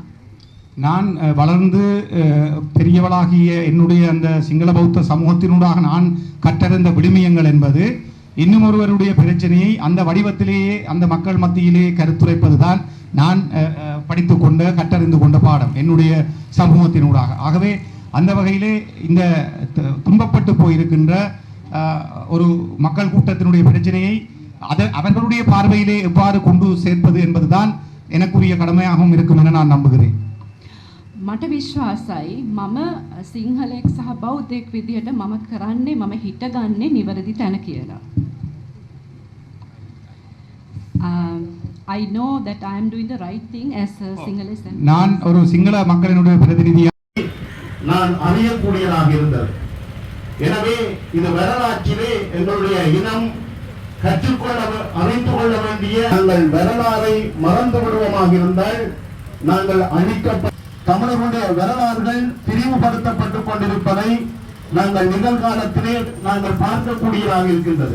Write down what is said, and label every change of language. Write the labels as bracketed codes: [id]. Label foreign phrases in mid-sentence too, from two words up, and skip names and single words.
[ta] நான் வளர்ந்து பெரியவளாகிய என்னுடைய அந்த சிங்கள பௌத்த சமூகத்தினூடாக நான் கற்றறிந்த விழுமியங்கள் என்பது இன்னும் ஒருவருடைய பிரச்சனையை அந்த வடிவத்திலேயே அந்த மக்கள் மத்தியிலேயே கருத்துரைப்பதுதான் நான் படித்து கொண்ட கற்றறிந்து கொண்ட பாடம் என்னுடைய சமூகத்தினூடாக. ஆகவே அந்த வகையிலே இந்த துன்பப்பட்டு போயிருக்கின்ற ஒரு மக்கள் கூட்டத்தினுடைய பிரச்சனையை அவர்களுடைய பார்வையிலே எவ்வாறு கொண்டு சேர்ப்பது என்பதுதான் எனக்குரிய கடமையாகவும் இருக்கும் என நான் நம்புகிறேன். [si] මට විශ්වාසයි මම සිංහලෙක් සහ බෞද්ධයෙක් විදිහට මම කරන්නේ මම හිටගන්නේ නිවැරදි තැන කියලා. [en] I know that I am doing the right thing as a Sinhalese. [ta] நான் ஒரு சிங்கள மக்களினுடைய பிரதிநிதியாக நான் அறியக்கூடியதாக இருந்தது. எனவே இது வரலாற்றிலே எங்களுடைய இனம் கற்றுக்கொள்ள அறிந்து கொள்ள வேண்டிய நாங்கள் வரலாறை மறந்து விடுவோமாக இருந்தால் நாங்கள் அழிக்கப்பட்ட தமிழர்களுடைய வரலாறுகள் பிரிவுபடுத்தப்பட்டுக் கொண்டிருப்பதை நாங்கள் நிகழ்காலத்திலே நாங்கள் பார்க்கக்கூடியதாக இருக்கின்றது.